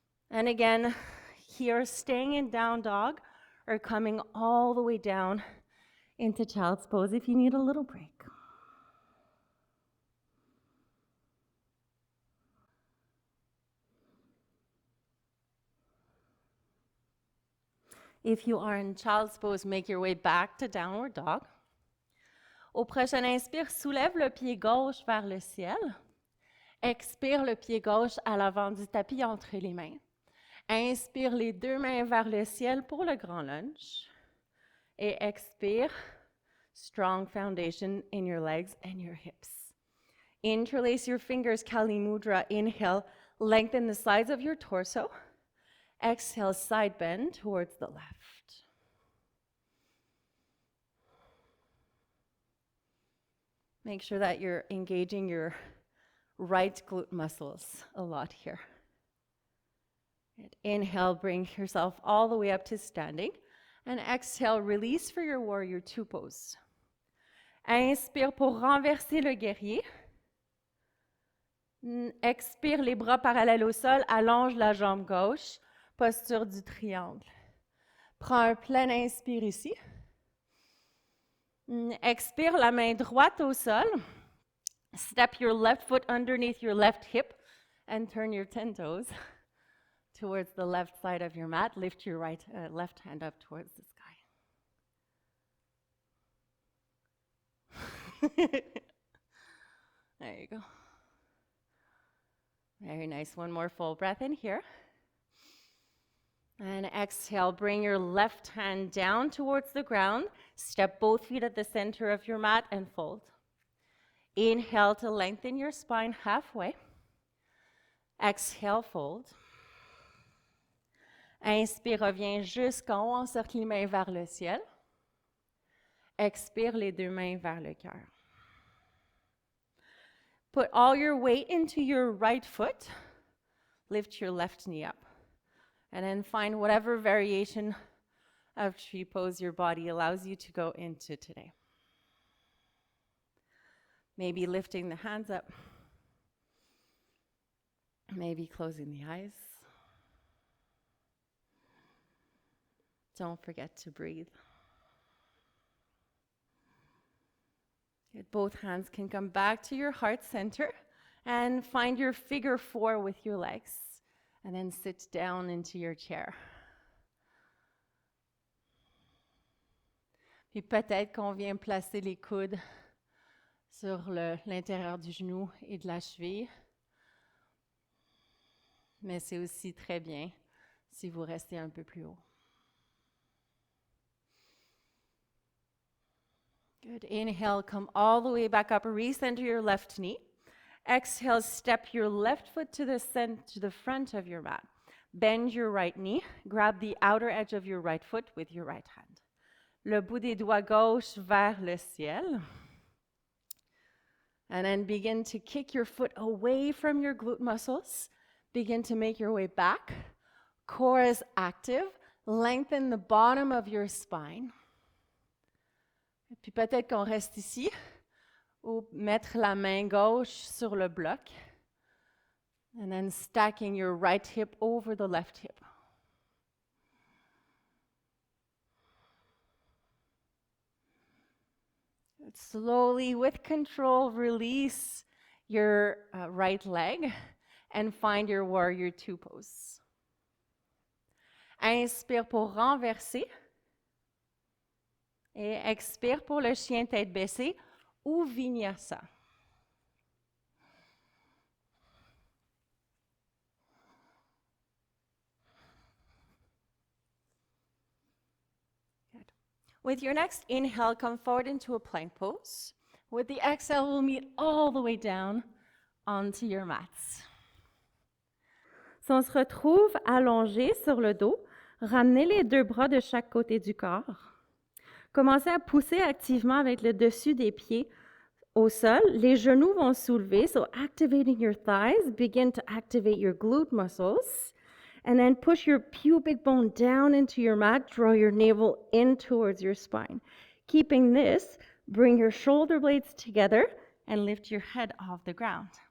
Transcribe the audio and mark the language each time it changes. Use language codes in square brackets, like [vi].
[en] And again, here, staying in down dog or coming all the way down into child's pose if you need a little break. If you are in child's pose, make your way back to downward dog. [fr] Au prochain inspire, soulève le pied gauche vers le ciel. Expire le pied gauche à l'avant du tapis entre les mains. Inspire les deux mains vers le ciel pour le grand lunge. Et expire, [en] strong foundation in your legs and your hips. Interlace your fingers, Kali Mudra. Inhale, lengthen the sides of your torso. Exhale, side bend towards the left. Make sure that you're engaging your right glute muscles a lot here. And inhale, bring yourself all the way up to standing. And exhale, release for your warrior two pose. [fr] Inspire pour renverser le guerrier. Expire, les bras parallèles au sol, allonge la jambe gauche, posture du triangle. Prends un plein inspire ici. Expire, la main droite au sol. [en] Step your left foot underneath your left hip and turn your 10 toes towards the left side of your mat. Lift your left hand up towards the sky. There you go. Very nice. One more full breath in here. And exhale, bring your left hand down towards the ground. Step both feet at the center of your mat and fold. Inhale to lengthen your spine halfway. Exhale, fold. Inspire, reviens jusqu'en haut, encercle les mains vers le ciel. Expire, les deux mains vers le cœur. Put all your weight into your right foot. Lift your left knee up. And then find whatever variation of tree pose your body allows you to go into today. Maybe lifting the hands up. Maybe closing the eyes. Don't forget to breathe. Good. Both hands can come back to your heart center and find your figure four with your legs. And then sit down into your chair. [fr] Puis peut-être qu'on vient placer les coudes sur l'intérieur du genou et de la cheville. Mais c'est aussi très bien si vous restez un peu plus haut. [en] Good. Inhale, come all the way back up. Recenter your left knee. Exhale, step your left foot to the front of your mat. Bend your right knee. Grab the outer edge of your right foot with your right hand. [fr] Le bout des doigts gauche vers le ciel. [en] And then begin to kick your foot away from your glute muscles. Begin to make your way back. Core is active. Lengthen the bottom of your spine. [fr] Et puis peut-être qu'on reste ici. Ou mettre la main gauche sur le bloc. [en] And then stacking your right hip over the left hip. Slowly, with control, release your right leg and find your warrior two pose. [fr] Inspire pour renverser. Et expire pour le chien tête baissée. Ou Vinyasa. [en] Good. With your next inhale, come forward into a plank pose. With the exhale, we'll meet all the way down onto your mats. [fr] Si on se retrouve allongé sur le dos, ramenez les deux bras de chaque côté du corps. Commencez à pousser activement avec le dessus des pieds au sol, les genoux vont soulever, [en] so activating your thighs, begin to activate your glute muscles, and then push your pubic bone down into your mat, draw your navel in towards your spine. Keeping this, bring your shoulder blades together and lift your head off the ground.